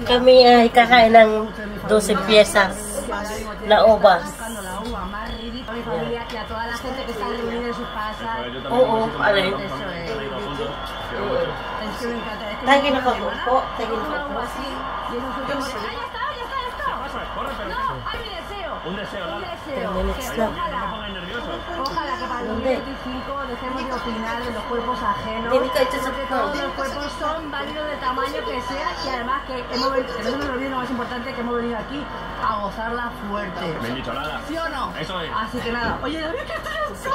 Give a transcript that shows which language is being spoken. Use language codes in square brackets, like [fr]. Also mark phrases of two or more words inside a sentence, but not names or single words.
[tl] Kami ay kakain ng 12 piezas na uvas. Oo, alay. Tagin ako po. Tagin ako po. [es] Un deseo, ¿no? [tl] 3 minutes lang. [es] Ojalá que para el 2025 dejemos de opinar de los cuerpos ajenos. Porque todos los cuerpos son válidos del tamaño que sea y además que hemos venido, que no se nos olvide lo más importante, que hemos venido aquí a gozarla fuerte. Me he dicho nada. ¿Sí o no? Eso es. Así que nada. Oye, David, ¿qué tal el sol?